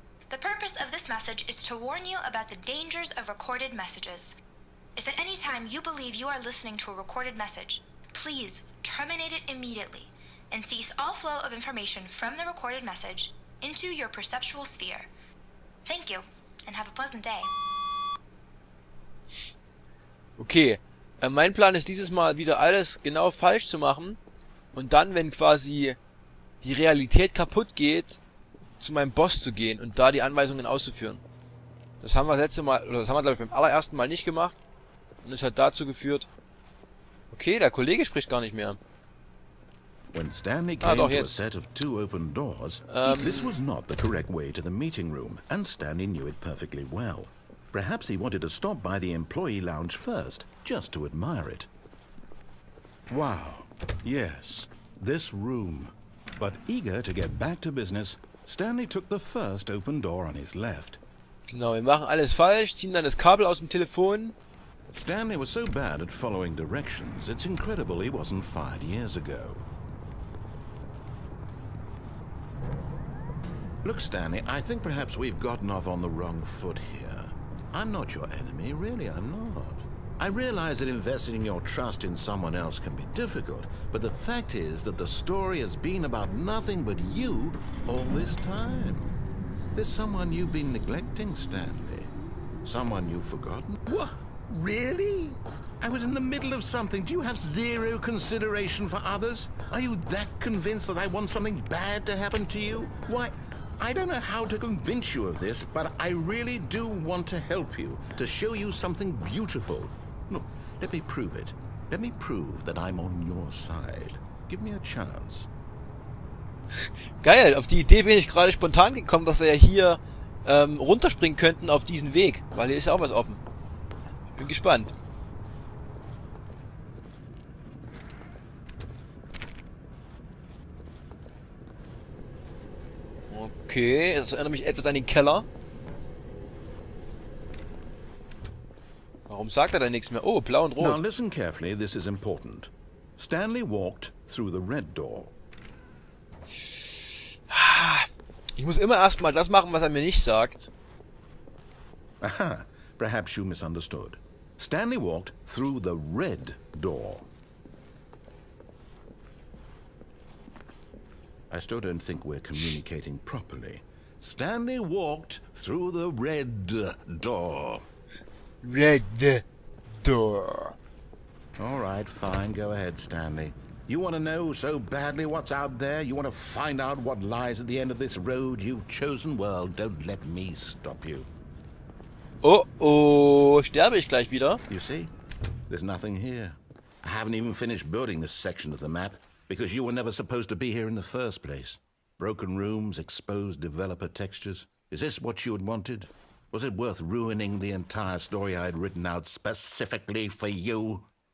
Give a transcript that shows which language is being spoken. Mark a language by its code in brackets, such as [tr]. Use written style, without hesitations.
[en] The purpose of this message is to warn you about the dangers of recorded messages. If at any time you believe you are listening to a recorded message, please terminate it immediately and cease all flow of information from the recorded message into your perceptual sphere. Thank you and have a pleasant day. [de] Okay, mein Plan ist dieses Mal wieder alles genau falsch zu machen und dann, wenn quasi die Realität kaputt geht, zu meinem Boss zu gehen und da die Anweisungen auszuführen. Das haben wir das letzte Mal, oder das haben wir glaube ich beim allerersten Mal nicht gemacht und es hat dazu geführt. Okay, der Kollege spricht gar nicht mehr. [en] When Stanley came to a set of two open doors, this was not the correct way to the meeting room, and Stanley knew it perfectly well. Perhaps he wanted to stop by the employee lounge first, just to admire it. Wow, yes, this room. But eager to get back to business, Stanley took the first open door on his left. [de] Genau, wir machen alles falsch, ziehen dann das Kabel aus dem Telefon. [en] Stanley was so bad at following directions, it's incredible he wasn't fired years ago. Look, Stanley, I think perhaps we've gotten off on the wrong foot here. I'm not your enemy, really, I'm not. I realize that investing your trust in someone else can be difficult, but the fact is that the story has been about nothing but you all this time. There's someone you've been neglecting, Stanley. Someone you've forgotten? What? Really? I was in the middle of something. Do you have zero consideration for others? Are you that convinced that I want something bad to happen to you? Why, I don't know how to convince you of this, but I really do want to help you, to show you something beautiful. Look, let me prove it. Let me prove that I'm on your side. Give me a chance. [de] Geil, auf die Idee bin ich gerade spontan gekommen, dass wir ja hier runterspringen könnten auf diesen Weg, weil hier ist ja auch was offen. Ich bin gespannt. Okay, das erinnert mich etwas an den Keller. Warum sagt er da nichts mehr? Oh, blau und rot. [en] Now listen carefully, this is important. Stanley walked through the red door. [de] Ich muss immer erstmal das machen, was er mir nicht sagt. [en] Aha, perhaps you misunderstood. Stanley walked through the red door. I still don't think we're communicating properly. Stanley walked through the red door. Red door. All right, fine. Go ahead, Stanley. You want to know so badly what's out there? You want to find out what lies at the end of this road you've chosen? Well, don't let me stop you. [de] Oh, oh, sterbe ich gleich wieder? [en] You see? There's nothing here. I haven't even finished building this section of the map because you were never supposed to be here in the first place. Broken rooms, exposed developer textures. Is this what you had wanted? Was it worth ruining the entire story I had written out specifically for you?